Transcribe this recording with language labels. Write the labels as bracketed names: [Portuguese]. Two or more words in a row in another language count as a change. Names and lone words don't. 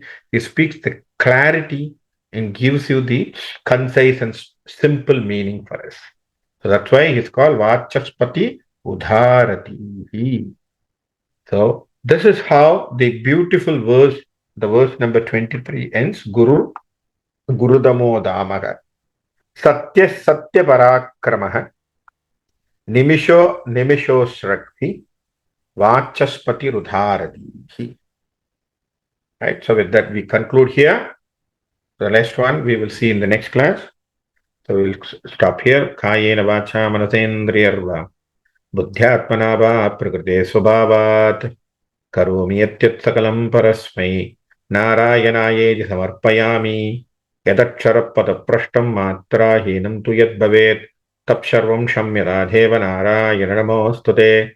[English] He speaks the clarity and gives you the concise and simple meaning for us. So that's why he's called Vachaspati Udharati. So this is how the beautiful verse, the verse number 23 ends. [Sanskrit] Gurudamo Damaha. Satya Satya Parakramaha. Nimisho Nimisho Shrakti. Vachaspati Rudharati. [English] Right. So with that, we conclude here. The next one we will see in the next class. So we'll stop here. [Sanskrit] Kayena Vacha Manasendriyarva. Buddhyatmana va Prakrite Swabhavat. Karomi Yatyat Sakalam Parasmai. Narayanaye Samarpayami. Yadaksharapada Prashtam Matra Hinam tu Yad Bhavet. Tapsharvam Shamyadadheva Narayana Namostute.